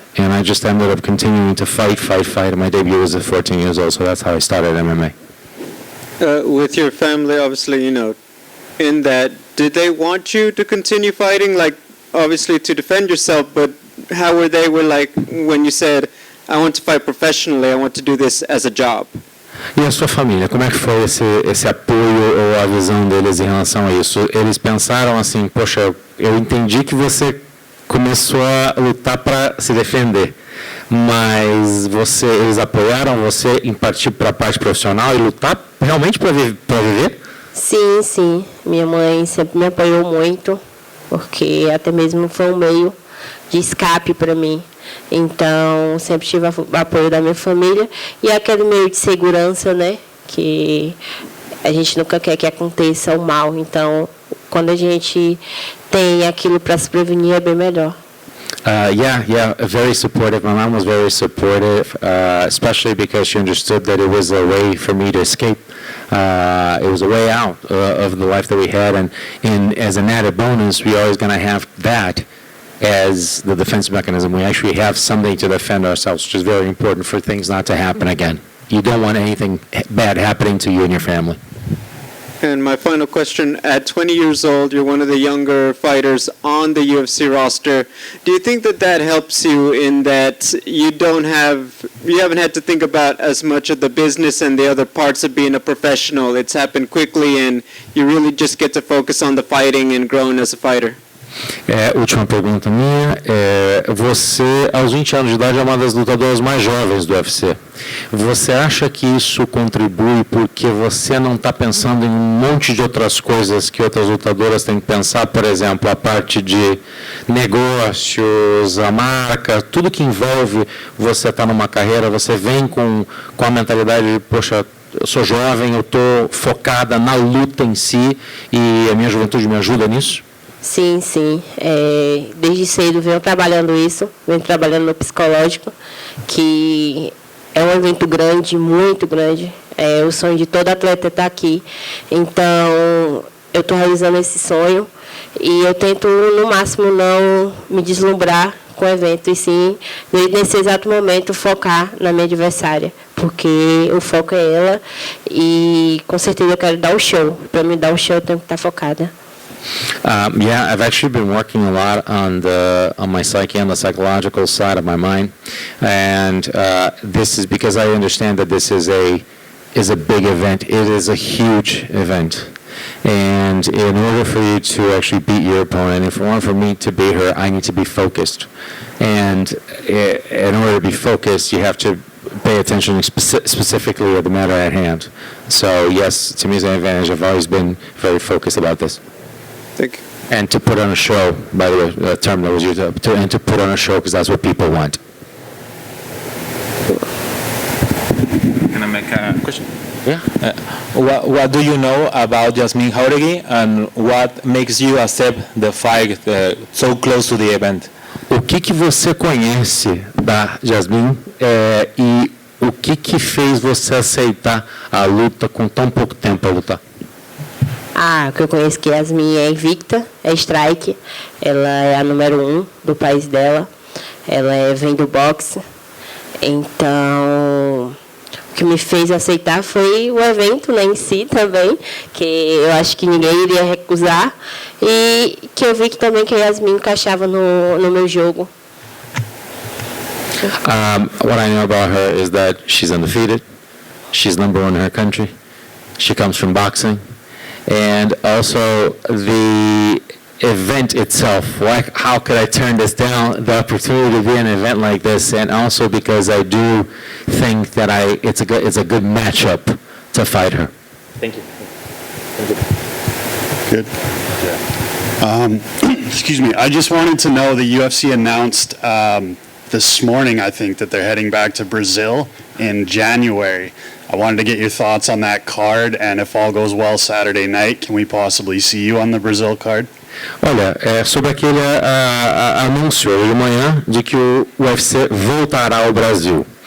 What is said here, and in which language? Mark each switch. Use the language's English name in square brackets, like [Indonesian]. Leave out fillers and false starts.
[English] And I just ended up continuing to fight. And my debut was at 14 years old, so that's how I started MMA. With your family, obviously, in that, did they want you to continue fighting, like, obviously to defend yourself, but how were they like when you said, I want to fight professionally, I want to do this as a job? [Portuguese] E a sua família, como é que foi esse apoio ou a visão deles em relação a isso? Eles pensaram assim, poxa, eu entendi que você começou a lutar para se defender, mas eles apoiaram você em partir para a parte profissional e lutar realmente para viver? Sim, sim. Minha mãe sempre me apoiou muito, porque até mesmo foi um meio de escape para mim. Então, sempre tive o apoio da minha família e aquele meio de segurança, né, que a gente nunca quer que aconteça o mal. Então, quando a gente tem aquilo para se prevenir, é bem melhor. [English] Yeah, very supportive. My mom was very supportive, especially because she understood that it was a way for me to escape. It was a way out of the life that we had, and as an added bonus, we always going to have that as the defense mechanism. We actually have something to defend ourselves, which is very important for things not to happen again. You don't want anything bad happening to you and your family. And my final question, at 20 years old, you're one of the younger fighters on the UFC roster. Do you think that helps you in that you haven't had to think about as much of the business and the other parts of being a professional? It's happened quickly and you really just get to focus on the fighting and growing as a fighter? [Portuguese] Última pergunta minha. Você, aos 20 anos de idade, é uma das lutadoras mais jovens do UFC. Você acha que isso contribui porque você não está pensando em um monte de outras coisas que outras lutadoras têm que pensar? Por exemplo, a parte de negócios, a marca, tudo que envolve você estar numa carreira, você vem com a mentalidade de, poxa, eu sou jovem, eu estou focada na luta em si e a minha juventude me ajuda nisso? Sim, sim. Desde cedo venho trabalhando isso, venho trabalhando no psicológico, que é um evento grande, muito grande. É o sonho de todo atleta estar aqui. Então, eu estou realizando esse sonho e eu tento, no máximo, não me deslumbrar com o evento, e sim, nesse exato momento, focar na minha adversária, porque o foco é ela e, com certeza, eu quero dar o show. Para me dar o show, eu tenho que estar focada. [English] Yeah, I've actually been working a lot on my psyche and the psychological side of my mind, and this is because I understand that this is a big event. It is a huge event, and in order for you to actually beat your opponent, if in order for me to beat her, I need to be focused, and in order to be focused, you have to pay attention specifically at the matter at hand. So yes, to me it's an advantage. I've always been very focused about this. Thank you. And to put on a show, by the way, the term that was used, and to put on a show because that's what people want. Can I make a question? Yeah. What do you know about Yazmin Jauregui, and what makes you accept the fight so close to the event? [Portuguese] O que você conhece da Jasmine e o que fez você aceitar a luta com tão pouco tempo para lutar? O que eu conheço que Yazmin é invicta, é strike, ela é a número 1 do país dela, ela vem do boxe, então O que me fez aceitar foi o evento, né, em si também, que eu acho que ninguém iria recusar, e que eu vi que também que a Yazmin encaixava no meu jogo. [English] What I know about her is that she's undefeated. She's number one in her country. She comes from boxing. And also the event itself. How could I turn this down? The opportunity to be in an event like this, and also because I do think that it's a good matchup to fight her. Thank you. Good. Excuse me. I just wanted to know the UFC announced this morning, I think, that they're heading back to Brazil in January. I wanted to get your thoughts on that card, and if all goes well Saturday night, can we possibly see you on the Brazil card? [Portuguese] Olha, sobre aquele anúncio de manhã de que o UFC voltará ao Brasil.